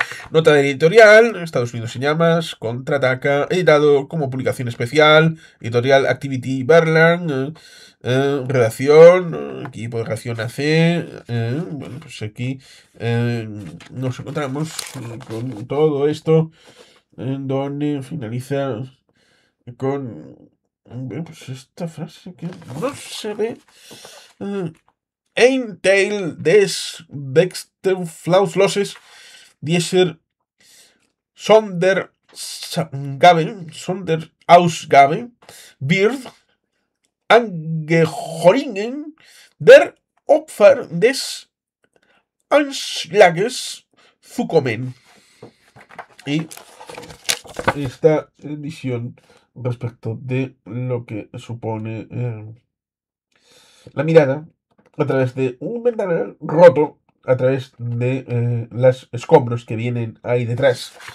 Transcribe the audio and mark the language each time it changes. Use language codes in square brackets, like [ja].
[es] Nota de editorial: Estados Unidos en llamas, contraataca, editado como publicación especial, editorial Activity Berlin, redacción, equipo de redacción AC, bueno, pues aquí nos encontramos con todo esto, en donde finaliza con, bueno, pues esta frase que no se ve. [de] Ein Teil des Flausloses dieser Sonderausgabe wird angehörigen der Opfer des Anschlages zukommen. [es] Y esta edición respecto de lo que supone la mirada a través de un ventanal roto, a través de los escombros que vienen ahí detrás.